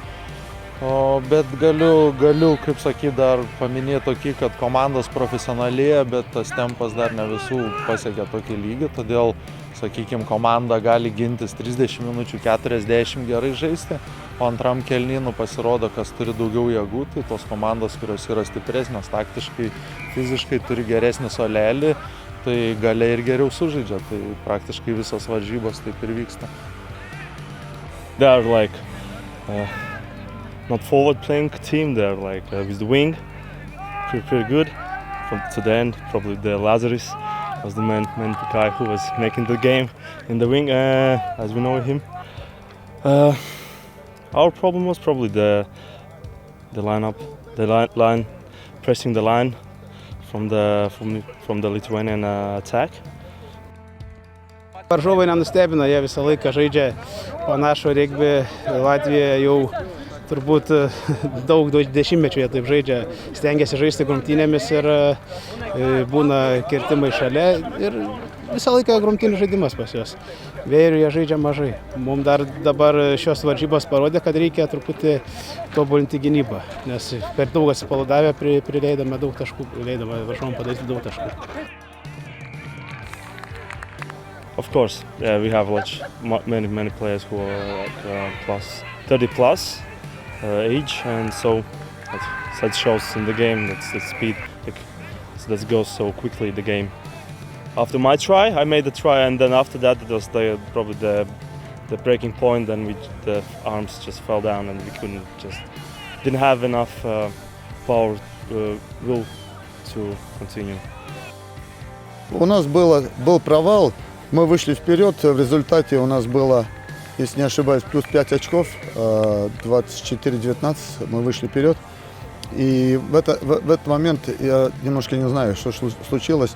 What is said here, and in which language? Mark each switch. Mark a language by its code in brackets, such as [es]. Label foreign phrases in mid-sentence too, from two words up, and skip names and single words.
[lt] Bet galiu, kaip sakyt, dar paminėti tokį, kad komandos profesionalėja, bet tas tempas dar ne visų pasiekė tokį lygį, todėl, sakykime, komanda gali gintis 30 minučių 40 gerai žaisti, o antram kėliny pasirodo, kas turi daugiau jėgų, tai tos komandos, kurios yra stipresnės taktiškai, fiziškai turi geresnį suolelį, tai gale ir geriau sužaidžia, tai praktiškai visos varžybos taip ir vyksta. [en] They are like not forward playing team, they are like with the wing, pretty good. To the end, probably the Lazarus was the main guy who was making the game in the wing, as we know him. Our problem was probably the lineup, the line pressing the line from the Lithuanian attack. [lt] Varžovai nenustebino, jie visą laiką žaidžia panašų regbį. Latvija jau turbūt daug dešimtmečių jie taip žaidžia, stengiasi žaisti grumtynėmis ir būna kirtimai šalia ir visą laiką grumtynių žaidimas pas juos. Vėjerių jie žaidžia mažai. Mums dar dabar šios varžybos parodė, kad reikia truputį tobulinti gynybą, nes per daug atsipalaidavę prileidome daug taškų, leidome varžovom padaryti daug taškų. [en] Of course, yeah, we have many players who are like 30 plus age, and so that shows in the game. That's the speed that goes so quickly the game. After my try, I made the try, and then after that it was probably the breaking point. Then the arms just fell down, and we didn't have enough power, will to continue. [ru] У нас был провал. Мы вышли вперед, в результате у нас было, если не ошибаюсь, плюс 5 очков, 24-19, мы вышли вперед. И в этот момент я немножко не знаю, что случилось.